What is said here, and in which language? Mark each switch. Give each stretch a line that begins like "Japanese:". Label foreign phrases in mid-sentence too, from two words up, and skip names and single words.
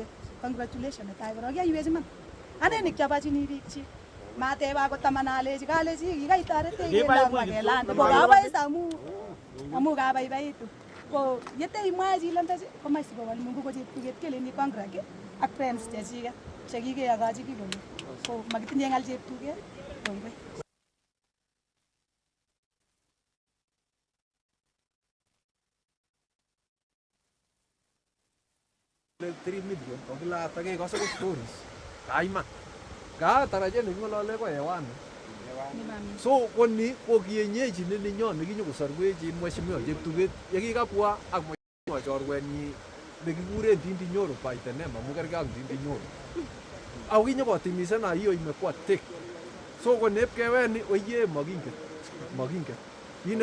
Kalenjin: Congratulations netai korok yaiwech iman ane nikyabachini biik chi mateba akot taman alechi kalechi kikaitoretech kelanda ko kabois amu kabaibaitu ko yeteimwae chi lembech komach sikowal Mungu ko cheptuget keleni congrat ak friends chechiket chekikeyokochi kikoni ko makitinye ngal cheptuget kongoi. 3 million kokilata kekose ko stories kaiman ka tarajet nekingolole ko hewani so koni ko kienyeji neninyon nekinyokosorwech mheshimiwa cheptuget yekikabwa ak mheshimiwa chorwenyi nekikuren Ndindi Nyoro Paitenem amu kergei ak Ndindi Nyoro au kinyokotimisana
Swahili: hiyo imekuwa
Kalenjin: tek so konep keweni oye makinget kit